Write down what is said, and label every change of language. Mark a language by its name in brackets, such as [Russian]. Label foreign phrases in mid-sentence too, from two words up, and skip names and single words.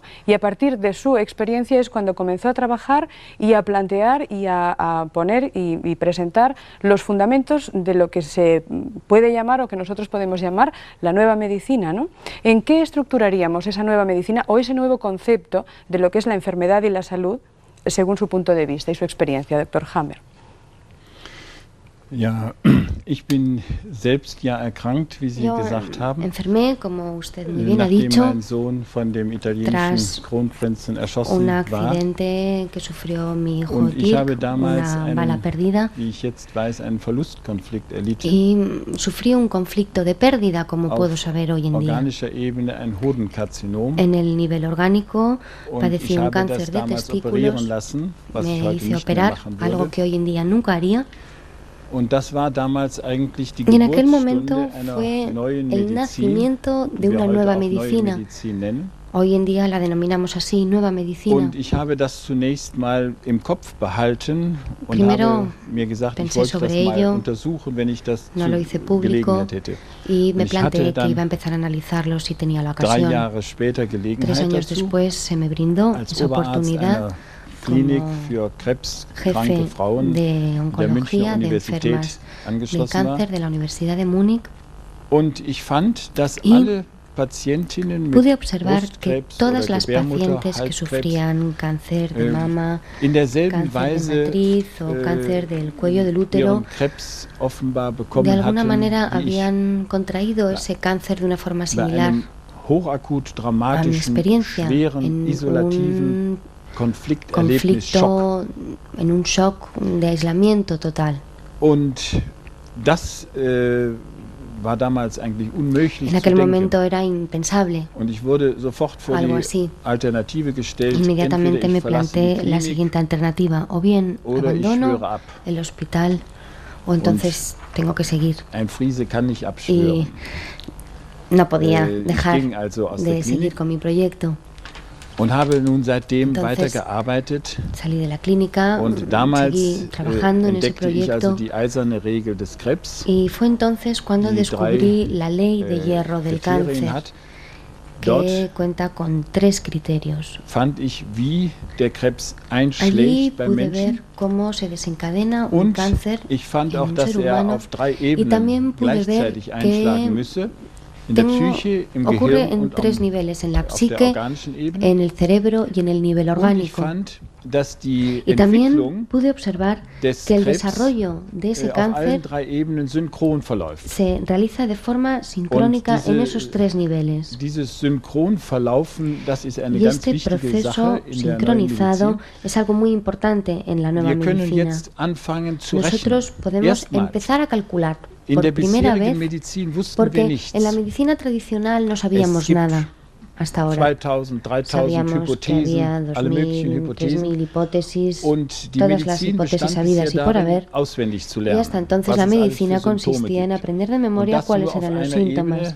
[Spanish] Y a partir de su experiencia es cuando comenzó a trabajar y a plantear y a poner y presentar los fundamentos de lo que se puede llamar o que nosotros podemos llamar la nueva medicina, ¿no? ¿En qué estructuraríamos esa nueva medicina o ese nuevo concepto de lo que es la enfermedad y la salud según su punto de vista y su experiencia, doctor Hammer? [German] Ja, ich bin selbst ja erkrankt, wie Sie gesagt haben. [Spanish] Enfermé, como usted muy bien ha dicho, [German] mein Sohn von dem italienischen Kronprinzen erschossen [Spanish] un accidente que sufrió mi hijo [German] und ich habe Dirk, damals [Spanish] una bala perdida, [German] wie ich jetzt weiß, einen Verlustkonflikt erlitten. [Spanish] Y sufrí un conflicto de pérdida, como puedo saber hoy en día. [German] Organischer Ebene ein Hodenkarzinom. [Spanish] En el nivel orgánico padecí un [German] habe [Spanish] cáncer [German] das [Spanish] de [German] damals operieren [Spanish] testículos, [German] lassen, was ich [Spanish] me [German] heute [Spanish] hice [German] nicht mehr [Spanish] operar, [German] machen würde. [Spanish] algo que hoy en día nunca haría. [German] Und das war damals eigentlich die [Spanish] Y en aquel momento [German] Geburtsstunde [Spanish] fue [German] einer neuen [Spanish] el [German] Medizin, [Spanish] nacimiento de [German] die wir [Spanish] una [German] heute [Spanish] nueva [German] auch neue [Spanish] medicina. [German] Medizin nennen. [Spanish] Hoy en día la denominamos así, nueva medicina. [German] Und ich habe das zunächst mal im Kopf behalten und [Spanish] Primero [German] habe mir gesagt, ich wollte das mal untersuchen, wenn ich das [Spanish] no lo hice público, [German] Gelegenheit hätte. [Spanish] Y me [German] Und ich hatte [Spanish] planteé que [German] dann [Spanish] iba a empezar a analizarlo si tenía la 3 ocasión. [German] Jahre später [Spanish] 3 [German] Gelegenheit [Spanish] años [German] dazu, [Spanish] después se me brindó [German] als [Spanish] esa [German] Oberarzt [Spanish] oportunidad [German] einer Klinik [Spanish] como [German] für krebskranke [Spanish] jefe [German] Frauen [Spanish] de [German] der Münchner [Spanish] oncología de [German] Universität [Spanish] enfermas de [German] angeschlossen war. [Spanish] cáncer de la Universidad de Múnich. [German] Und ich fand, dass [Spanish] Y [German] alle Patientinnen [Spanish] pude [German] mit [Spanish] observar que [German] Brustkrebs [Spanish] todas [German] oder [Spanish] las [German] Gebärmutter, [Spanish] pacientes que [German] Halskrebs [Spanish] sufrían cáncer de mama, [German] in derselben [Spanish] cáncer de [German] Weise [Spanish] matriz o cáncer del cuello del útero, [German] ihren Krebs offenbar [Spanish] de [German] bekommen [Spanish] alguna [German] hatten, [Spanish] manera [German] wie ich [Spanish] habían contraído ese cáncer de una forma [German] bei [Spanish] similar [German] einem hochakut [Spanish] a mi [German] dramatischen, [Spanish] experiencia [German] schweren, [Spanish] en [German] isolativen [Spanish] un [German] Konflikterlebnis-Schock. [Spanish] conflicto, en un shock de aislamiento total. [German] Und das war damals eigentlich unmöglich [Spanish] En [German] zu [Spanish] aquel [German] denken. [Spanish] momento era impensable. [German] Und ich wurde sofort vor [Spanish] Algo [German] die [Spanish] así. [German] Alternative gestellt, [Spanish] Inmediatamente [German] entweder [Spanish] me [German] ich verlasse die [Spanish] planteé la [German] Klinik [Spanish] siguiente alternativa, o bien [German] oder ich [Spanish] abandono [German] schwöre ab. [Spanish] el hospital o entonces tengo que seguir. [German] Ein Friese kann nicht [Spanish] Y [German] abschwören. [Spanish] no podía [German] Ich [Spanish] dejar [German] ging also aus [Spanish] de [German] der [Spanish] seguir [German] Klinik [Spanish] con mi proyecto. [German] und habe nun seitdem [Spanish] Entonces, [German] weitergearbeitet. [Spanish] Salí de la clínica, [German] Und damals [Spanish] seguí trabajando en ese [German] entdeckte ich also [Spanish] proyecto [German] die eiserne Regel des Krebs, [Spanish] y fue entonces cuando [German] die [Spanish] descubrí [German] 3 [Spanish] la ley de hierro del [German] Kriterien [Spanish] cáncer, [German] hat. Dort [Spanish] que cuenta con 3 criterios. [German] fand ich, wie der Krebs [Spanish] Allí [German] einschlägt beim [Spanish] pude ver [German] Menschen. [Spanish] cómo se desencadena un [German] Und [Spanish] cáncer [German] ich fand [Spanish] en [German] auch, [Spanish] un [German] dass [Spanish] ser [German] er [Spanish] humano [German] auf 3 [Spanish] y [German] Ebenen [Spanish] también pude ver [German] gleichzeitig einschlagen [Spanish] que [German] müsse. In der Psyche, im [Spanish] ocurre [German] Gehirn [Spanish] en [German] und [Spanish] 3 niveles, en la [German] auf der [Spanish] psique, [German] organischen Ebene. [Spanish] en el cerebro y en el nivel [German] Und ich [Spanish] orgánico. [German] fand, dass die [Spanish] Y también [German] Entwicklung [Spanish] pude observar [German] des [Spanish] que el [German] Krebs [Spanish] desarrollo de ese [German] auf allen [Spanish] cáncer [German] 3 Ebenen synchron verläuft. [Spanish] se realiza de forma sincrónica [German] Und diese- [Spanish] en esos 3 niveles. [German] Dieses Synchronverlaufen, das ist eine [Spanish] Y [German] ganz [Spanish] este [German] wichtige [Spanish] proceso [German] Sache in der neuen [Spanish] sincronizado [German] Medizin. [Spanish] es algo muy importante en la nueva [German] Wir können [Spanish] medicina. [German] jetzt anfangen zu rechnen. [Spanish] Nosotros podemos [German] Erstmals [Spanish] empezar a calcular. por primera vez, porque en la medicina tradicional no sabíamos nada hasta ahora. 2000, 3000 Sabíamos que había 2000, 3000 hipótesis, todas las hipótesis habidas y por haber, y hasta entonces la medicina consistía en aprender de memoria cuáles eran los síntomas.